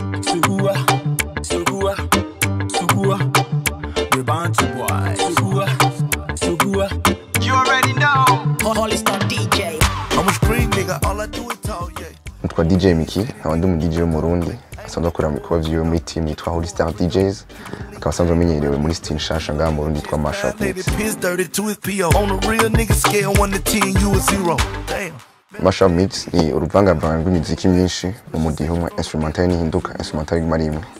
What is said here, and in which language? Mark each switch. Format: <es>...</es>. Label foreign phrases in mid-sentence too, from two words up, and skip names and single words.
<en>Sugua, Sugua, Sugua, the Bantu boy. Sugua, Sugua. You already know. Holy Star DJ. I'm a spring nigga, all I do is talk, yeah.</en> <rn>Nitwa DJ Miki, abandi mu DJ w'umurundi asanzwe akora mu bikorwa vyiwe muri team yitwa Holy Star DJs, akaba asanzwe amenyerewe muri style nshasha ngaha mu Burundi yitwa mashup.</rn> <en>Mashup mix</en> <rn>ni uruvangavanga rw'imiziki myinshi mu mudiho umwe, instrumental n'ihinduka instrumental iguma ari imwe.</rn>